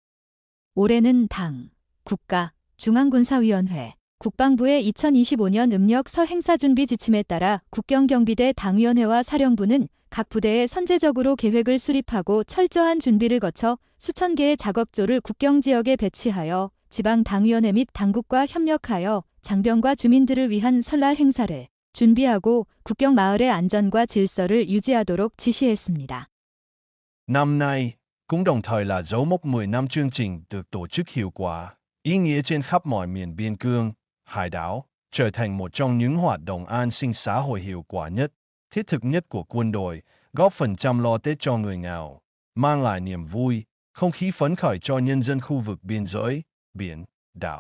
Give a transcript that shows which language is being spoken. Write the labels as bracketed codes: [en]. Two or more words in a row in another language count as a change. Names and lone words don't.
[ko] 올해는 당, 국가, 중앙군사위원회, 국방부의 2025년 음력설 행사준비 지침에 따라 국경경비대 당위원회와 사령부는 각 부대에 선제적으로 계획을 수립하고 철저한 준비를 거쳐 수천 개의 작업조를 국경지역에 배치하여 지방당위원회 및 당국과 협력하여 장병과 주민들을 위한 설날 행사를 준비하고 국경 마을의 안전과 질서를 유지하도록 지시했습니다. [vi] Năm nay, cũng đồng thời là dấu mốc 10 năm chương trình được tổ chức hiệu quả, ý nghĩa trên khắp mọi miền biên cương, hải đảo, trở thành một trong những hoạt động an sinh xã hội hiệu quả nhất, thiết thực nhất của quân đội, góp phần chăm lo Tết cho người nghèo, mang lại niềm vui, không khí phấn khởi cho nhân dân khu vực biên giới, biển, đảo.